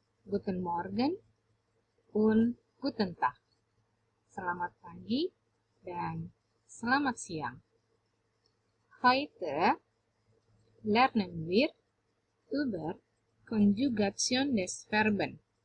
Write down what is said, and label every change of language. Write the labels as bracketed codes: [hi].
[de] Guten Morgen und guten Tag. [id] Selamat pagi dan selamat siang. [de] Heute lernen wir über Konjugation des Verben.